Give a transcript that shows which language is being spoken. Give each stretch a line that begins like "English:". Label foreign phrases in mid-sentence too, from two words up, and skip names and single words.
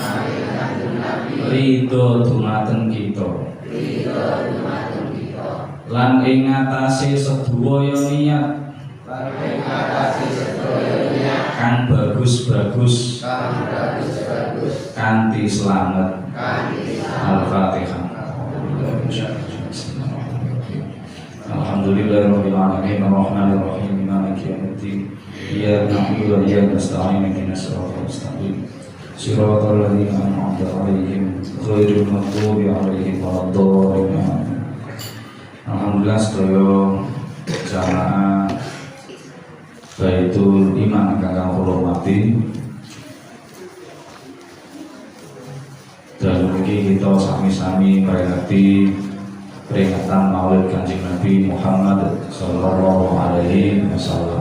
Javanese: ridho dumateng kita, lan ing ngatasé sedaya niat kang bagus-bagus kanthi slamet. Al-Fatihah.
Arabic: الحمد لله رب العالمين الرحمن الرحيم مالك يوم الدين إياك نعبد وإياك نستعين اهدنا الصراط المستقيم صراط الذين أنعمت عليهم غير المغضوب عليهم ولا الضالين.
Javanese: Alhamdulillah sedaya jamaah Baitul Iman ingkang kula hormati, dalu iki kita sami-sami peringati peringatan Maulid Kanjeng Nabi Muhammad
Arabic: صلى الله عليه وسلم.